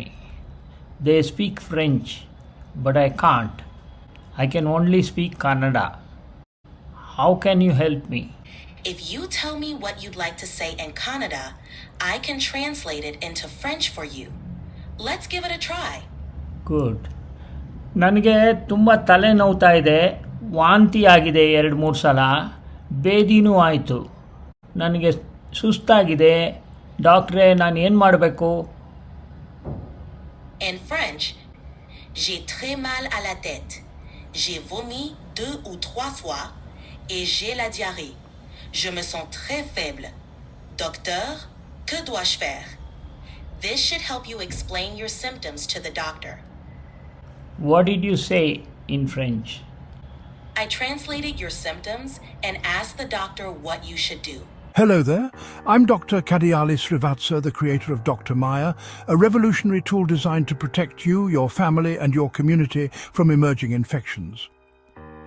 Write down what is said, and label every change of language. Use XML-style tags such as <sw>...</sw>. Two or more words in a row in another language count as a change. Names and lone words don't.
<en>They speak French, but I can't. I can only speak Kannada. How can you help me? If you tell me what you'd like to say in Kannada, I can translate it into French for you. Let's give it a try. Good.</en> <kn>ನನಗೆ ತುಂಬ ತಲೆ ನೋವ್ತಾ ಇದೆ, ವಾಂತಿ ಆಗಿದೆ 2-3 ಸಲ, ಬೇದಿನೂ ಆಯಿತು, ನನಗೆ ಸುಸ್ತಾಗಿದೆ. ಡಾಕ್ಟ್ರೇ, ನಾನು ಏನು ಮಾಡಬೇಕು?</kn> <en>In French,</en> <fr>j'ai très mal à la tête. J'ai vomi 2 ou 3 fois et j'ai la diarrhée. Je me sens très faible. Docteur, que dois-je faire?</fr> <en>This should help you explain your symptoms to the doctor. What did you say in French? I translated your symptoms and asked the doctor what you should do. Hello there, I'm Dr. Kadiali Srivatsa, the creator of Dr. Maya, a revolutionary tool designed to protect you, your family, and your community from emerging infections.</en>